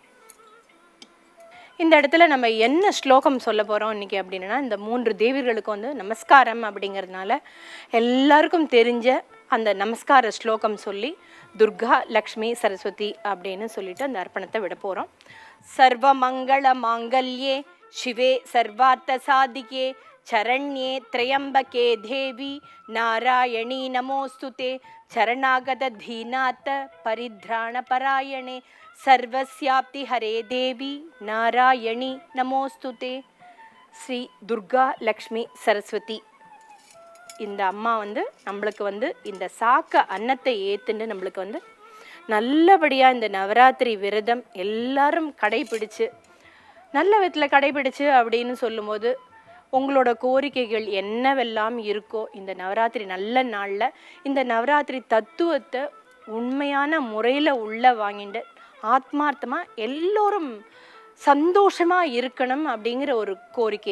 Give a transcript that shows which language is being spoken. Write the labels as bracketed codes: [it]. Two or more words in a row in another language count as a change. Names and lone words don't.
[ta] இந்த இடத்துல நம்ம என்ன ஸ்லோகம் சொல்ல போகிறோம் இன்றைக்கி அப்படின்னா, இந்த 3 தேவிகளுக்கு வந்து நமஸ்காரம் அப்படிங்கிறதுனால எல்லாருக்கும் தெரிஞ்ச அந்த நமஸ்கார ஸ்லோகம் சொல்லி துர்கா, லக்ஷ்மி, சரஸ்வதி அப்படின்னு சொல்லிட்டு அந்த அர்ப்பணத்தை விட போகிறோம். [sa] सर्व मङ्गल माङ्गल्ये शिवे सर्वार्थसाधिके चरण्ये त्र्यंबके देवी नारायणी नमोस्तुते चरणागतधीनाथ परिध्राणपरायणे सर्वस्याप्ति हरे देवी नारायणी नमोस्तुते. [ta] ஸ்ரீ துர்கா லக்ஷ்மி சரஸ்வதி இந்த அம்மா வந்து நம்மளுக்கு வந்து இந்த சாக்க அன்னத்தை ஏத்துண்டு நம்மளுக்கு வந்து நல்லபடியாக இந்த நவராத்திரி விரதம் எல்லாரும் கடைபிடிச்சு நல்ல விதத்தில் கடைபிடிச்சு அப்படின்னு சொல்லும்போது உங்களோட கோரிக்கைகள் என்னவெல்லாம் இருக்கோ இந்த நவராத்திரி நல்ல நாளில் இந்த நவராத்திரி தத்துவத்தை உண்மையான முறையில் உள்ள வாங்கிட்டு ஆத்மார்த்தமாக எல்லோரும் சந்தோஷமாக இருக்கணும் அப்படிங்கிற ஒரு கோரிக்கை.